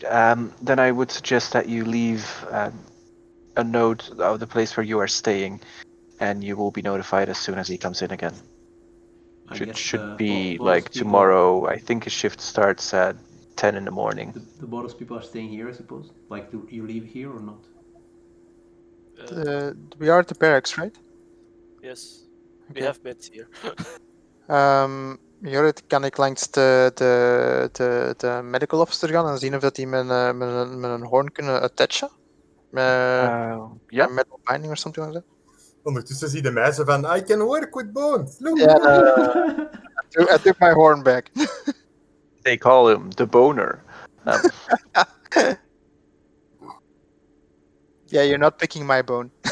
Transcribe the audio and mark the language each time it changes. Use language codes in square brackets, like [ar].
[en] Then I would suggest that you leave a note of the place where you are staying, and you will be notified as soon as he comes in again. I It guess should be Boros like people, tomorrow. I think his shift starts at 10 in the morning. the Boros people are staying here, I suppose. Like, do you live here or not? We are at the barracks, right? Yes, we Okay. have beds here. [nl] Jorrit, kan ik langs de medical officer gaan en zien of dat die met een hoorn kunnen attachen? [en] Yeah. Metal binding or something like that? [nl] Ondertussen zie je de meisje van, [en] I can work with bones. Look. Yeah, I took my horn back. They call him the boner. Yeah, you're not picking my bone.